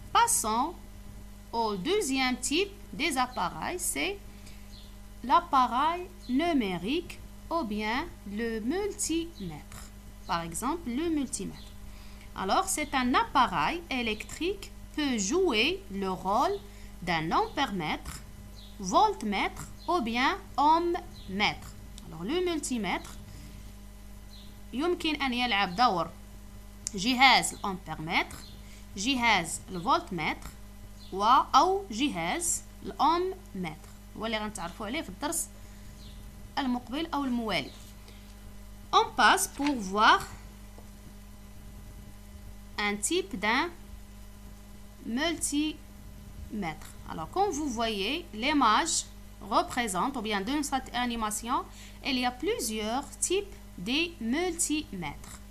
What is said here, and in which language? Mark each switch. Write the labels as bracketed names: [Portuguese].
[French] Passons au deuxième type des appareils, c'est l'appareil numérique ou bien le multimètre. Par exemple, le multimètre. Alors, c'est un appareil électrique peut jouer le rôle d'un ampèremètre, voltmètre ou bien ohmmètre. Alors, le multimètre [Arabic] يمكن أن يلعب دور جهاز الأمبيرمتر، جهاز الفولتمتر أو جهاز الأوممتر، واللي غنتعرفوا عليه في الدرس المقبل أو الموالي. [French] On passe pour voir un type d'un multimètre. Alors, comme vous voyez, l'image représente, ou bien dans cette animation, il y a plusieurs types de multimètres.